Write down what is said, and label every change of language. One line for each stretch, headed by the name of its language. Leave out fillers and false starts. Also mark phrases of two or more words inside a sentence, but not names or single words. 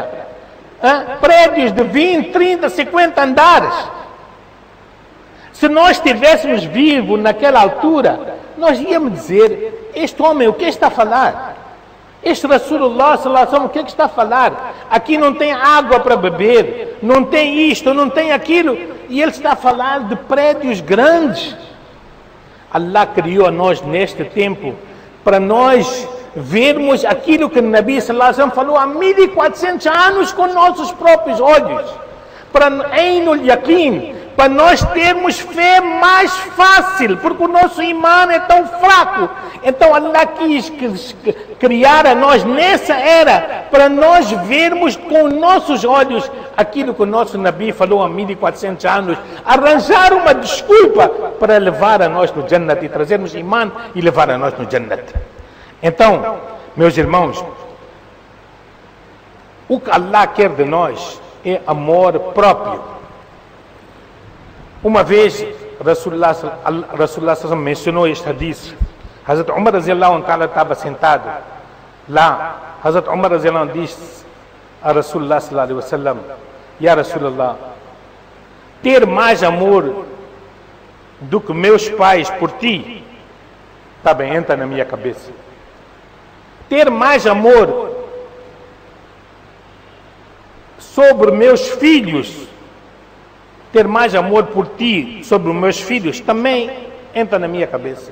Portuguese: Prédios de 20, 30, 50 andares. Se nós estivéssemos vivos naquela altura, nós íamos dizer: este homem, o que está a falar?
Arabic: Este Rasulullah صلى الله عليه وسلم,
Portuguese: o que está a falar? Aqui não tem água para beber, não tem isto, não tem aquilo, e ele está a falar de prédios grandes. Allah criou a nós neste tempo para nós vermos aquilo que o
Arabic: نبي صلى الله عليه وسلم
Portuguese: falou há 1400 anos com nossos próprios olhos, para
Arabic: عين اليقين,
Portuguese: para nós termos fé mais fácil, porque o nosso imã é tão fraco. Então Allah quis criar a nós nessa era, para nós vermos com nossos olhos aquilo que o nosso Nabi falou há 1400 anos, arranjar uma desculpa para levar a nós no Jannat, e trazermos imã e levar a nós no Jannat. Então, meus irmãos, o que Allah quer de nós é amor próprio. Uma vez Rasulullah mencionou este hadith. Hazrat Umar
Arabic: رضي الله عنه
Portuguese: estava sentado lá. Hazrat Umar
Arabic: رضي الله عنه
Portuguese: disse a Rasulullah
Arabic: صلى الله عليه وسلم: يا رسول الله,
Portuguese: ter mais amor do que meus pais por ti, está bem, entra na minha cabeça. Ter mais amor sobre meus filhos, ter mais amor por ti sobre os meus filhos, também entra na minha cabeça.